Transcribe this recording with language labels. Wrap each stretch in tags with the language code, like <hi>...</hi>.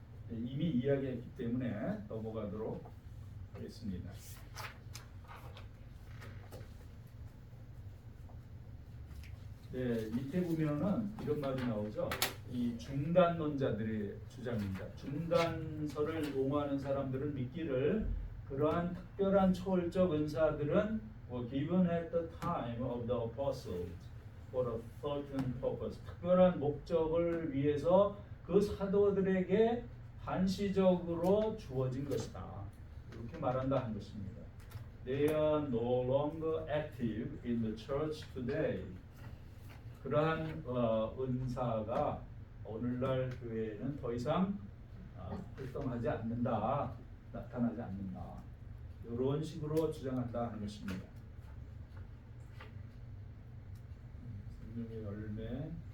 <ko>네, 이미 이야기했기 때문에 넘어가도록 하겠습니다. 네, 밑에 보면은 이런 말이 나오죠. 이 중단론자들의 주장입니다. 중단설을 옹호하는 사람들은 믿기를 그러한 특별한 초월적 은사들은</ko> <en>were given at the time of the apostles for a certain purpose.</en> <ko>특별한 목적을 위해서 그 사도들에게 한시적으로 주어진 것이다. 이렇게 말한다 한 것입니다.</ko> <en>They are no longer active in the church today.</en> <ko>그러한 은사가 오늘날 교회에는 더 이상 활동하지 않는다, 나타나지 않는다. 이런 식으로 주장한다 하는 것입니다. 성령의 열매.</ko>